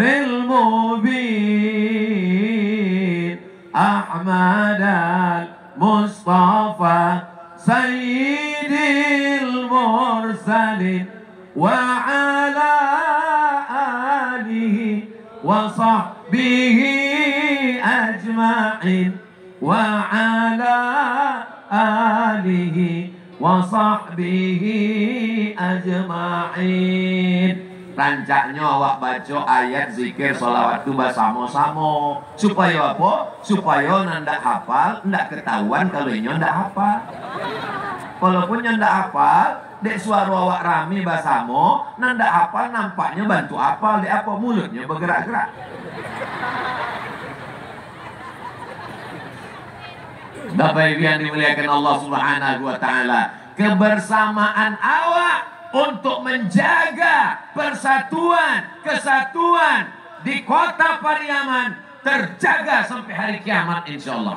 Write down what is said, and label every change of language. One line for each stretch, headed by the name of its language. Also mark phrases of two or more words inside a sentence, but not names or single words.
Arabic: المبين أحمد المصطفى سيد المرسلين وعلى آله وصحبه أجمعين وعلى آله وصحبه أجمعين.
Minangkabau: Rancaknya awak baca ayat zikir sholawat itu bersama-sama.
Indonesian: Supaya apa?
Minangkabau: Supaya ndak hafal, ndak ketahuan kalau nyo ndak hafal. Walaupun nyo ndak hafal, dek suara awak rame bersama, ndak hafal nampaknya bantu hafal, dek apa mulutnya bergerak-gerak.
Indonesian: Bapak Ibu yang dimuliakan Allah
Arabic: سبحانه وتعالى,
Indonesian: kebersamaan awak untuk menjaga persatuan, kesatuan di kota Pariaman terjaga sampai hari kiamat insyaallah.